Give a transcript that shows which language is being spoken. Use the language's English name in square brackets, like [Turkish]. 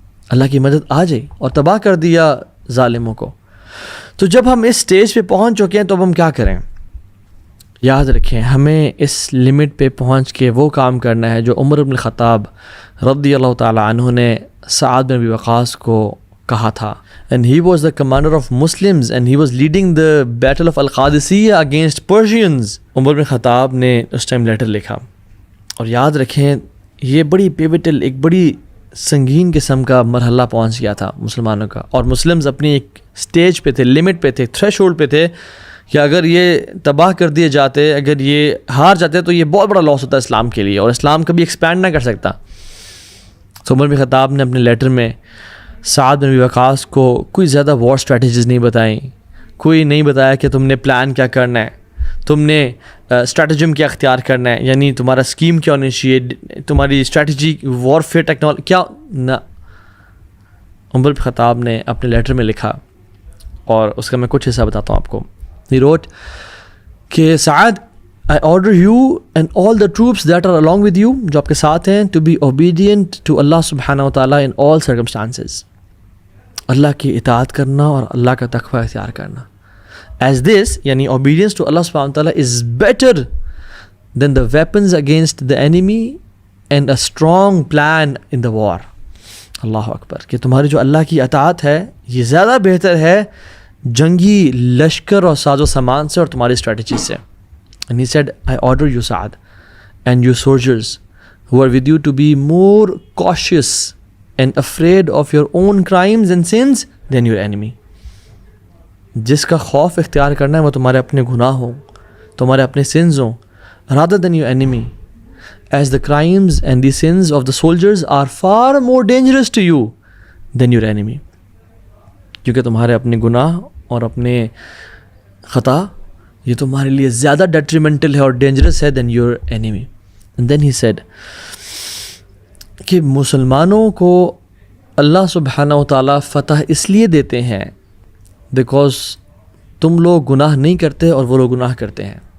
[Urdu] اللہ کی مدد آ جائے اور تباہ کر دیا ظالموں کو. تو جب ہم اس سٹیج پہ پہنچ چکے ہیں تو اب ہم کیا کریں؟ یاد رکھیں, ہمیں اس لمٹ پہ پہنچ کے وہ کام کرنا ہے جو عمر بن الخطاب رضی اللہ تعالی عنہ نے سعد بن ابی وقاص کو کہا تھا. [English] And he was the commander of Muslims and he was leading the battle of Al-Qadisiyah against Persians. [Urdu] عمر بن خطاب نے اس ٹائم لیٹر لکھا, اور یاد رکھیں یہ بڑی پیوٹل, ایک بڑی سنگین قسم کا مرحلہ پہنچ گیا تھا مسلمانوں کا, اور مسلمز اپنی ایک سٹیج پہ تھے, لمٹ پہ تھے, تھریش ہولڈ پہ تھے کہ اگر یہ تباہ کر دیے جاتے, اگر یہ ہار جاتے تو یہ بہت بڑا لاس ہوتا ہے اسلام کے لیے, اور اسلام کبھی ایکسپینڈ نہ کر سکتا. تو عمر بن خطاب نے اپنے لیٹر میں سعد بن ابی وقاص کو کوئی زیادہ وار اسٹریٹجیز نہیں بتائیں, کوئی نہیں بتایا کہ تم نے پلان کیا کرنا ہے, تم نے اسٹریٹجم کیا اختیار کرنا ہے, یعنی تمہارا اسکیم کیا ہونی چاہیے, تمہاری اسٹریٹجی وارفیئر ٹیکنالوجی کیا نہ. عمر بن خطاب نے اپنے لیٹر میں لکھا, اور اس کا میں کچھ حصہ بتاتا ہوں آپ کو. [English] He wrote کہ سعد, I order you and all the troops that are along with you, [Urdu] جو آپ کے ساتھ ہیں, [English] to be obedient to Allah subhanahu wa ta'ala in all circumstances. [Urdu] اللہ کی اطاعت کرنا اور اللہ کا تقوی اختیار کرنا. [English] As this, یعنی obedience to Allah subhanahu wa ta'ala is better than the weapons against the enemy and a strong plan in the war. [Urdu] اللہ اکبر, کہ تمہاری جو اللہ کی اطاعت ہے یہ زیادہ بہتر ہے جنگی لشکر اور ساز و سامان سے اور تمہاری اسٹریٹجی سے. [English] And he said, I order you, Saad, and you soldiers who are with you to be more cautious and afraid of your own crimes and sins than your enemy. [Urdu] جس کا خوف اختیار کرنا ہے وہ تمہارے اپنے [English] گناہ ہوں, تمہارے اپنے sins ہوں, rather than your enemy, as the crimes and the sins of the soldiers are far more dangerous to you than your enemy. [Urdu] کیونکہ تمہارے اپنے گناہ اور اپنے خطا یہ تمہارے لیے زیادہ ڈیٹریمنٹل ہے اور ڈینجرس ہے [English] Then your enemy. And then he said [Urdu] کہ مسلمانوں کو اللہ سبحانہ و تعالیٰ فتح اس لیے دیتے ہیں بیکاز تم لوگ گناہ نہیں کرتے اور وہ لوگ گناہ کرتے ہیں.